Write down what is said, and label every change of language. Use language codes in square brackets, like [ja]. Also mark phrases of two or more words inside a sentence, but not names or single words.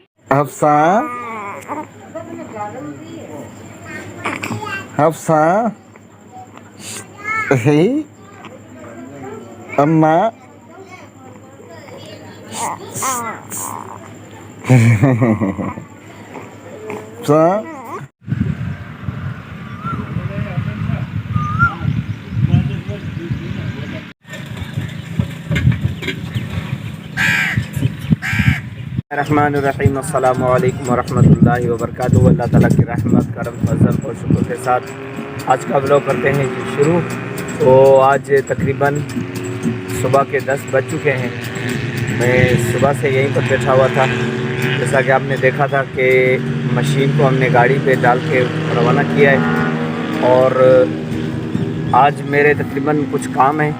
[ar] हफ्सा हफ्सा हे अम्मा सा الرحمن الرحيم السلام عليكم ورحمة الله وبركاته. [hi] अल्लाह ताला की रहमत, करम, फजल और शुक्र के साथ आज का व्लॉग करते हैं जी शुरू। तो आज तकरीबन सुबह के 10 बज चुके हैं। मैं सुबह से यहीं पर बैठा हुआ था। जैसा कि आपने देखा था कि मशीन को हमने गाड़ी पे डाल के रवाना किया है और आज मेरे तकरीबन कुछ काम हैं।